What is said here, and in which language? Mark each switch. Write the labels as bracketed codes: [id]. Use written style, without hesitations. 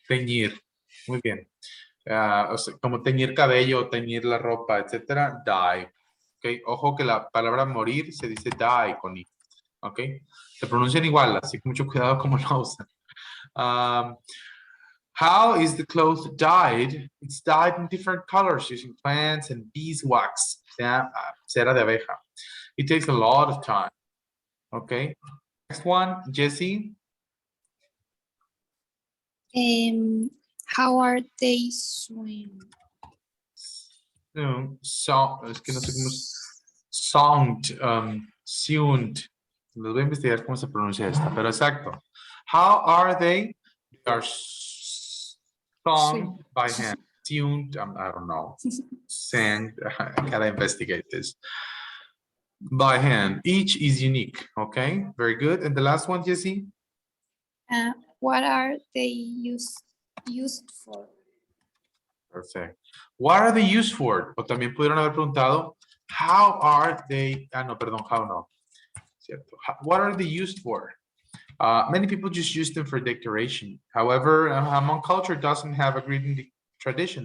[es] Teñir. Muy bien. O sea, como teñir cabello, teñir la ropa, etcétera. Dye. Ok. Ojo que la palabra morir se dice die con i. Ok. Se pronuncian igual, así que mucho cuidado como lo usan. [en] How is the cloth dyed? It's dyed in different colors using plants and beeswax. [es] O sea, cera de abeja. [en] It takes a lot of time. Okay. Next one, Jessie. How are they swim? [es] So, es que no sé cómo es. Songed, sewned. Les voy a investigar cómo se pronuncia esta, pero exacto. [en] How are they? They are sung by hand. Tuned, I don't know. Sang, I gotta investigate this. By hand. Each is unique. Okay, very good. And the last one, Jessie? What are they used for? Perfect. What are they used for? [es] O también pudieron haber preguntado, [en] how are they? [es] Ah, no, perdón, [en] how no. [es] Cierto. [en] What are they used for? Many people just use them for decoration. However, Hmong culture doesn't have a written tradition.